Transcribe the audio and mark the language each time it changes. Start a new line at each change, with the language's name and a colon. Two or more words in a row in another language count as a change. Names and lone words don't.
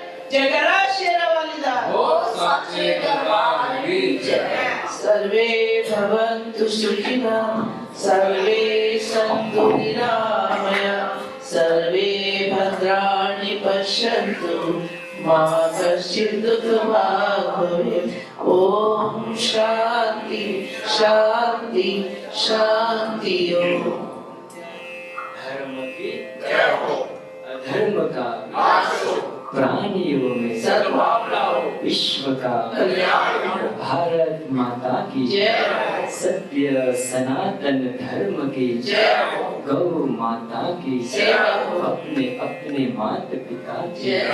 Punjabi: ਜੈਕਾਰਾ ਸ਼ੇਰਾਂਵਾਲੀਦਾ
Sanskrit: सर्वे भवन्तु सुखिनः सर्वे सन्तु निरामया सर्वे भद्राणि पश्यन्तु मा कश्चित् दुःखभाग् भवेत् ओम शांति शांति शांति ओम।
Hindi: धर्म की जय हो, अधर्म का नाश हो, प्राणियों में सद्भावना हो, विश्व का कल्याण हो, भारत माता की जय, सत्य सनातन धर्म की जय हो, गौ माता की जय हो, अपने अपने माता पिता की जय